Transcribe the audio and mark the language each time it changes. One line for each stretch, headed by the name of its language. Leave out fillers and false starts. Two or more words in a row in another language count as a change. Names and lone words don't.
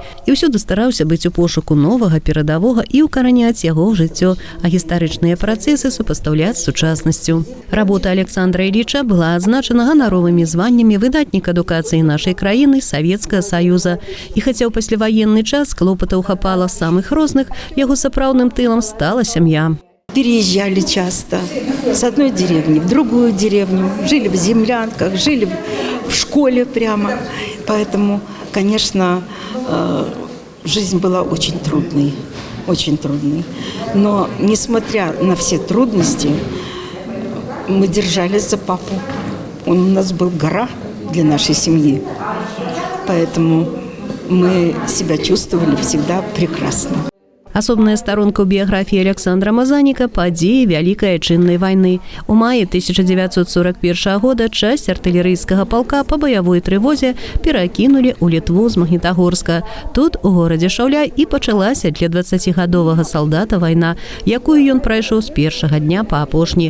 Belarusian: І ўсюды стараўся быць у пошуку новага, перадавога і ўкараняць яго ў жыццё, а гістарычныя працэсы супастаўляць з сучаснасцю. Работа Александра Іліча была адзначана ганаровымі званнямі выдатнік адукацыі нашай краіны Савецкага Саюза. І хаця ў пасляваенны час клопатаў хапала самых розных, яго сапраўдным тылам стала сям'я.
Russian: Переезжали часто с одной деревни в другую деревню, жили в землянках, жили в школе прямо. Поэтому, конечно, жизнь была очень трудной, очень трудной. Но, несмотря на все трудности, мы держались за папу. Он у нас был гора для нашей семьи. Поэтому мы себя чувствовали всегда прекрасно.
Belarusian: Асобная старонка ў біяграфіі Александра Мазаніка – падзеі Вялікай Айчыннай вайны. У маі 1941 года часць артылерыйскага палка па баявой трывозе перакінулі ў Літву з Магнітагорска. Тут, у горадзе Шаўля, і пачалася для 20-гадовага салдата вайна, якую ён прайшоў з першага дня па апошні.